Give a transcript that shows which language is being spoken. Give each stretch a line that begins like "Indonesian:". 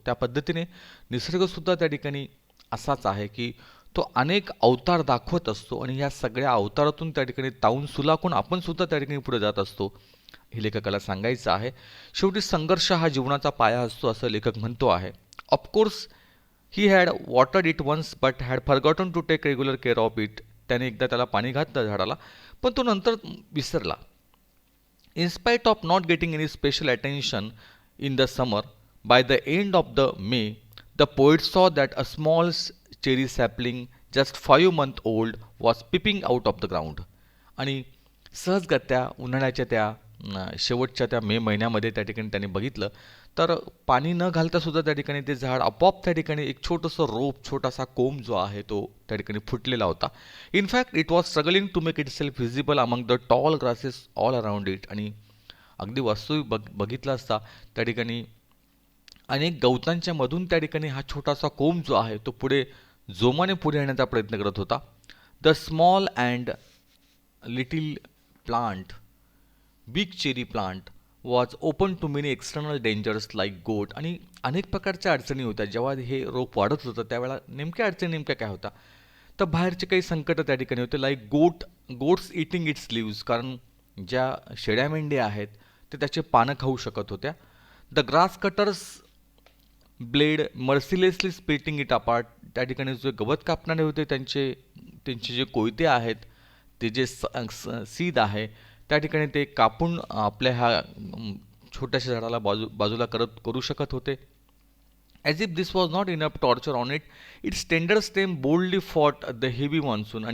Marathi: त्या पद्धतीने निसर्गसुद्धा त्या ठिकाणी असाच आहे की तो अनेक अवतार दाखवत असतो आणि या सगळ्या अवतारातून त्या ठिकाणी तावून सुलाखून आपण सुद्धा त्या ठिकाणी पुढे जात असतो हे लेखकाला सांगायचं आहे. शेवटी संघर्ष हा जीवनाचा पाया असतो असं लेखक म्हणतो आहे.
English: Of course he had watered it once but had forgotten to take regular care of it.
Marathi: त्याने एकदा त्याला पाणी घातलं झाडाला पण तो नंतर विसरला.
English: In spite of not getting any special attention in the summer, by the end of the May, the poet saw that a small cherry sapling, just 5 months old, was peeping out of the ground.
Marathi: आणि सहजगत्या उन्हाळ्याच्या त्या शेवटच्या त्या मे महिन्यामध्ये त्या ठिकाणी त्यांनी बघितलं तर पाणी न घालता सुद्धा त्या ठिकाणी ते झाड आपोआप त्या ठिकाणी एक छोटंसं रोप, छोटासा कोंब जो आहे तो त्या ठिकाणी फुटलेला होता.
English: In fact it was struggling to make it self visible among the tall grasses all around it.
Marathi: आणि अगदी वास्तविक बघितलं असता त्या ठिकाणी अनेक गवतांच्या मधून त्या ठिकाणी हा छोटासा कोंब जो आहे तो पुढे जोमाने पुढे येण्याचा प्रयत्न करत होता.
English: The small and little plant big cherry plant was open to many external dangers like goat.
Marathi: आणि अनेक प्रकारच्या अडचणी होत्या जेव्हा हे रोप वाढत होतं त्यावेळेला नेमक्या अडचणी नेमक्या काय होत्या तर बाहेरचे काही संकट त्या ठिकाणी होते.
English: Like goats eating its leaves.
Marathi: कारण ज्या शेळ्या मेंढ्या आहेत ते त्याचे पानं खाऊ शकत होत्या.
English: The grass cutters blade mercilessly splitting it apart.
Marathi: त्या ठिकाणी जे गवत कापणारे होते त्यांचे जे कोयते आहेत ते जे सीद आहे त्या ठिकाणी ते कापून आपल्या ह्या छोट्याशा झाडाला बाजूला करू शकत होते.
English: As if this was not enough torture on it, its tender stem boldly fought the heavy monsoon.